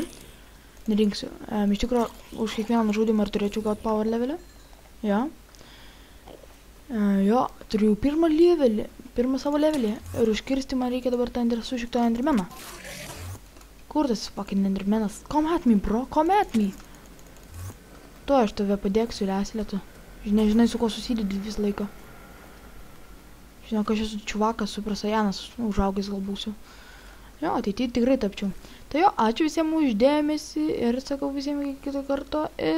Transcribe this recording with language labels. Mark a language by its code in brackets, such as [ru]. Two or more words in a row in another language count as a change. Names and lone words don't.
[lt] Nerinksiu. Iš tikrųjų, už kiekvieną žudimą ir turėčiau gauti power levelį. Jo. Jo, turiu pirmą savo levelį. Ir užkirsti man reikia dabar tą sušiktą endermeną. Kur tas fucking endermenas? [en] Come at me, bro, come at me. [lt] Tu, aš tave padėksiu, leslė tu. Žinai, su ko susidedi visą laiką. Žinau, kad aš esu čiuvakas, Super Saiyanas, užaugęs gal būsiu. Jo, ateityje tikrai tapčiau. Tai jo, ačiū visiems už dėmesį ir sakau visiems iki kito karto.